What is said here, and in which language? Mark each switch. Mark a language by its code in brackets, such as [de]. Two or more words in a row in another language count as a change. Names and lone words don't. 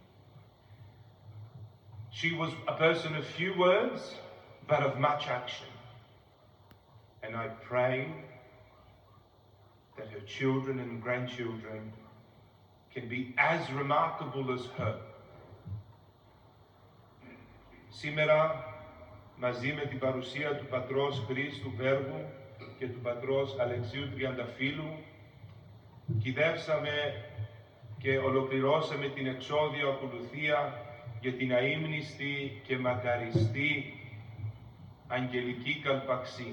[en] She was a person of few words, but of much action. And I pray that her children and grandchildren can be as remarkable as her. [el] Σήμερα, μαζί με την παρουσία του πατρός Χρήστου Βέργου και του πατρός Αλεξίου Τριανταφύλου, κυδεύσαμε και ολοκληρώσαμε την εξώδιο ακολουθία για την αείμνηστη και μακαριστή Αγγελική Καλπαξή.